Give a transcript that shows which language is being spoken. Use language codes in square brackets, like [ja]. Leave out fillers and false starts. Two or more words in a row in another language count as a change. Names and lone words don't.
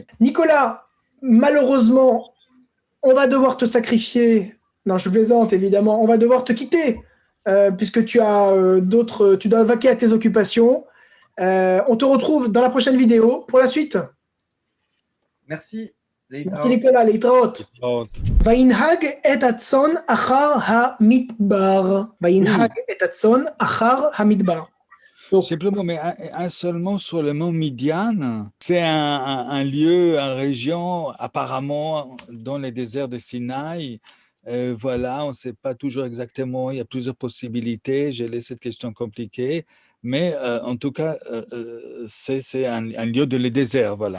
[fr] Nicolas, malheureusement, on va devoir te sacrifier. Non, je plaisante, évidemment. On va devoir te quitter puisque tu as tu dois vaquer à tes occupations. On te retrouve dans la prochaine vidéo pour la suite. merci. Merci Nicolas, [he] להתראות. וינהג את הצאן אחר המדבר. וינהג את הצאן אחר המדבר. [fr] Simplement, mais un seul mot sur le mot Midian. C'est un lieu, une région, apparemment, dans les déserts de Sinaï. Voilà, on ne sait pas toujours exactement, il y a plusieurs possibilités. J'ai laissé cette question compliquée. Mais en tout cas, c'est un lieu de le désert, voilà.